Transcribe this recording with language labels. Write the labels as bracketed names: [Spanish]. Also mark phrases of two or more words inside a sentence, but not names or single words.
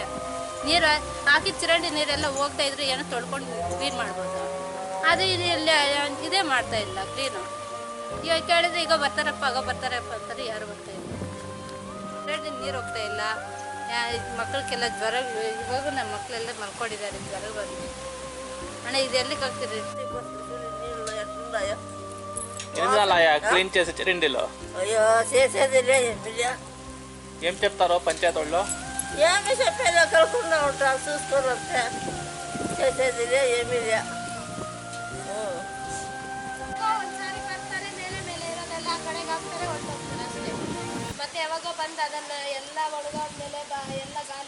[Kannada] ನೀರು ಹಾಕಿದ ಚರಂಡಿ ನೀರೆಲ್ಲ ಹೋಗ್ತಾ ಇದ್ರೆ ಏನೋ ತೊಳ್ಕೊಂಡು ಕ್ಲೀನ್ ಮಾಡ್ಬೋದು. ಆದರೆ ಇಲ್ಲಿ ಇದೇ ಮಾಡ್ತಾ ಇಲ್ಲ ಕ್ಲೀನು. ಇವಾಗ ಕೇಳಿದ್ರೆ ಈಗ ಬರ್ತಾರಪ್ಪ ಅಂತಾರೆ, ಯಾರು ಬರ್ತಾ ಇಲ್ಲ. ಚರಂಡಿ ನೀರು ಹೋಗ್ತಾ ಇಲ್ಲ. ಮಕ್ಕಳಿಗೆಲ್ಲ ಜ್ವರ, ಇವಾಗ ನಮ್ಮ ಮಕ್ಕಳೆಲ್ಲ ಮಲ್ಕೊಂಡಿದ್ದಾರೆ, ಜ್ವರ ಬಂದು. ಅಣ್ಣ ಇದು ఎల్లికి ಆಗ್ತಿದೆ [Telugu] క్లీన్ చేసే చరండిలో అయ్యో చేసేదిలే ఏం చెప్తారో పంచాయతీ వాళ్ళు? ఏమి చెప్పేది కలకుండా ఉంటారు, చూసుకోరు అంతే. చేసేదిలే ఏమీ లే. [Kannada] ಒಂದ್ಸಾರಿ ಬರ್ತಾರೆ, ಮೇಲೆ ಇರೋದೆಲ್ಲ ಆ ಕಡೆಗೆ ಹಾಕ್ತಾರೆ, ಹೊರಟೋಗ್ತಾರೆ ಅಷ್ಟೇ. ಮತ್ತೆ ಯಾವಾಗ ಬಂದು ಅದನ್ನ ಎಲ್ಲ ಒಣಗಾದ್ಮೇಲೆ ಎಲ್ಲ